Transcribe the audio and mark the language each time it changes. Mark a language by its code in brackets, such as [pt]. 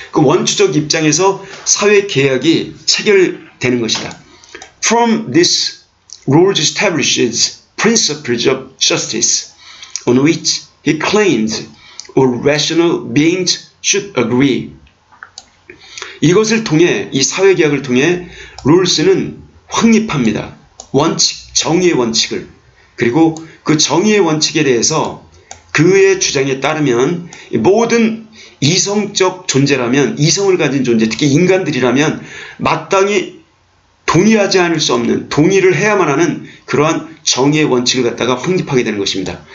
[ko] 그 원초적 입장에서 사회계약이 체결되는 것이다. [en] From this, rules establishes principles of justice on which he claims all rational beings should agree. [ko] 이것을 통해, 이 사회계약을 통해 롤스는 확립합니다. 원칙, 정의의 원칙을. 그리고 그 정의의 원칙에 대해서 그의 주장에 따르면 모든 이성적 존재라면, 이성을 가진 존재, 특히 인간들이라면 마땅히 동의하지 않을 수 없는, 동의를 해야만 하는 그러한 정의의 원칙을 갖다가 확립하게 되는 것입니다.